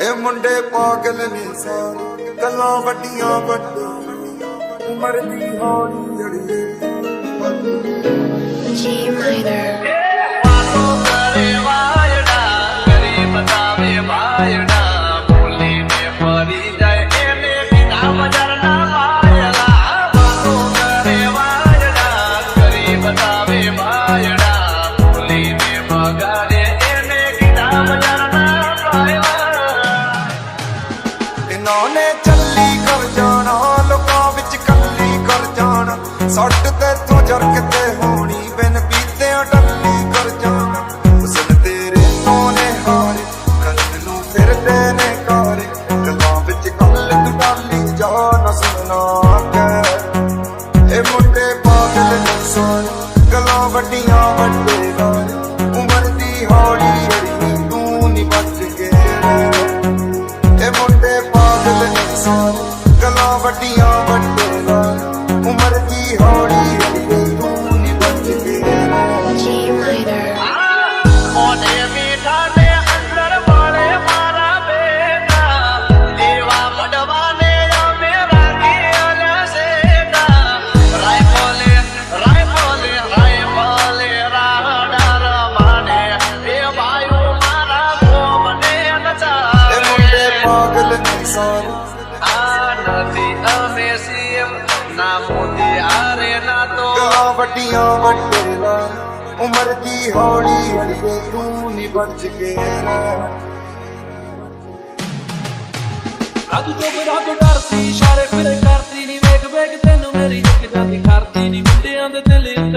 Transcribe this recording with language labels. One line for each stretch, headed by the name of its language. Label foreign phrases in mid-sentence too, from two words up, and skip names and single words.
Punjabi: ਇਹ ਮੁੰਡੇ ਪਾਗਲ ਨੇ ਸਾਰੇ ਗੱਲਾਂ ਵੱਡੀਆਂ ਵੱਡੀਆਂ ਉਮਰ ਦੀ ਹੌਲੀ ਅੜੀਏ
English: G minor.
Gujarati: વાતો કરે વાયડા કરી બતાવે ભાયડા બોલીને ફરી જાય એને બીના બજારના પાયલા વાતો કરે વાયડા કરી બતાવે ભાયડા બોલીને બગાડે એને બીના બજારના પાયલા
Punjabi: ਇਹਨਾਂ ਨੇ ਚੱਲੀ ਕਰ ਜਾਣਾ ਲੋਕਾਂ ਵਿੱਚ ਕੱਲੀ ਕਰ ਜਾਣਾ ਸੱਟ ਤੇ ਤੂੰ ਜਰ ਕਿਤੇ ਹੋਣੀ ਬਿਨ ਪੀਤਿਆਂ ਟੱਲੀ ਕਰ ਜਾਣਾ ਹੁਸਨ ਤੇਰੇ ਤੋਂ ਨੇ ਹਾਰੇ ਕੱਲ ਨੂੰ ਫਿਰਦੇ ਨੇ ਕਾਰੇ ਗੱਲਾਂ ਵਿੱਚ ਕੱਲ ਤੂੰ ਡਾਲੀ ਜਾ ਨਾ ਸੁਣਨਾ ਕਹਿ ਇਹ ਮੁੰਡੇ ਪਾਗਲ ਨੇ ਸਾਰੇ ਗੱਲਾਂ ਵੱਡੀਆਂ ਵੱਡੇ ਗਾਰੇ ਉਮਰ ਦੀ ਹੌਲੀ ਅੜੀ ਤੂੰ ਨੀ ਬਚ ਕੇ ਰਹਿ। ਇਹ ਮੁੰਡੇ ਪਾਗਲ ਨੇ ਸਾਰੇ ਗੱਲਾਂ ਵੱਡੀਆਂ ਵੱਡੇ ਗਾਰੇ ਉਮਰ ਦੀ ਹੌਲੀ ਅੜੀ ਤੂੰ ਨੀ ਬਚ ਕੇ ਰਹਿ।
English: G minor.
Gujarati: મોઢે મીઠા ને અંદર વાળે મારા બેટા દેવા મડવાને અમે રાખી અલસેટા રાયફોલે રાયફોલે રાયફોલે રાડા રમાને એ ભાઈઓ મારા ગોમને
Punjabi: ਇਹ
Gujarati: નચાવે
Punjabi: ਮੁੰਡੇ ਪਾਗਲ ਨੇ ਸਾਰੇ
Gujarati: આ નથી અમે સીએમ ના મોદી હારે ના તો
Punjabi: ਗੱਲਾਂ ਵੱਡੀਆਂ ਵੱਡੇ ਗਾਰੇ ਉਮਰ ਦੀ ਹੌਲੀ ਅੜੀਏ ਤੂੰ ਨੀ ਬਚ ਕੇ ਰਹਿ ਰਾਤ ਤੋਂ ਰਾਤ ਡਰਦੀ ਇਸ਼ਾਰੇ ਫਿਰੇ ਕਰਦੀ ਨੀ ਵੇਖ ਵੇਖ ਤੈਨੂੰ ਮੇਰੀ ਇੱਕ ਜਾਂਦੀ ਕਰਦੀ ਨੀ ਮੁੰਡਿਆਂ ਦੇ ਦਿਲ ਉੱਤੇ